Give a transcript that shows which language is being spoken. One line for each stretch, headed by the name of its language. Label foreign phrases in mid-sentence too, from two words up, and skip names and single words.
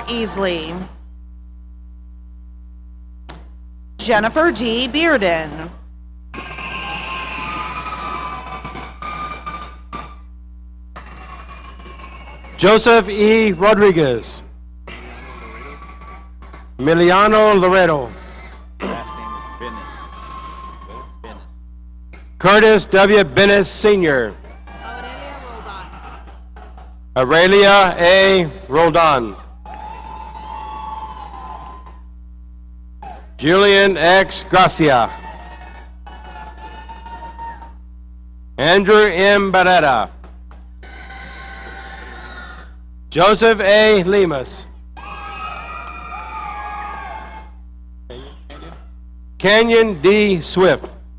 English: Easley, Jennifer D. Bearden, Joseph E. Rodriguez. Emiliano Loreto. Last name is Bennis. Bennis. Curtis W. Bennis Sr. Aurelia Roldan. Aurelia A. Roldan. Julian X. Gracia. Andrew M. Barrera. Joseph A. Lemus. Kenyon D. Swift.